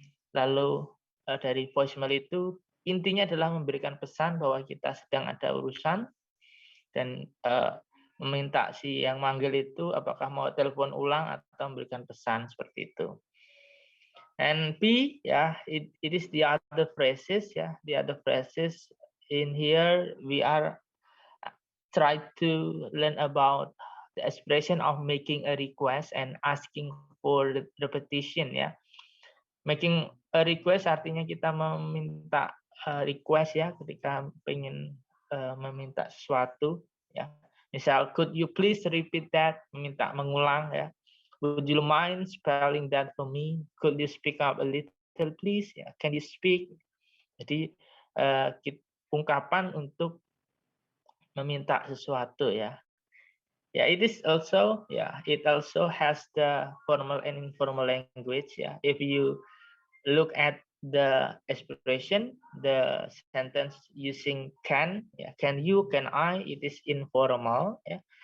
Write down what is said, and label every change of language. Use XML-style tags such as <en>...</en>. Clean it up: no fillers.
<id>Lalu dari voicemail itu intinya adalah memberikan pesan bahwa kita sedang ada urusan dan meminta si yang manggil itu apakah mau telepon ulang atau memberikan pesan seperti itu.</id> <en>And B it is the other phrases the other phrases in here we are try to learn about the expression of making a request and asking for the repetition ya.</en> <id>Making a request artinya kita meminta request ya ketika pengen meminta sesuatu ya.</id> <en>Misal, could you please repeat that?</en> <id>Meminta mengulang ya.</id> <en>Would you mind spelling that for me? Could you speak up a little please? Ya, can you speak?</en> <id>Jadi ungkapan untuk meminta sesuatu ya.</id> <en>Ya, it is also it also has the formal and informal language ya. If you look at the expression, the sentence using can you, can I, it is informal ya.</en>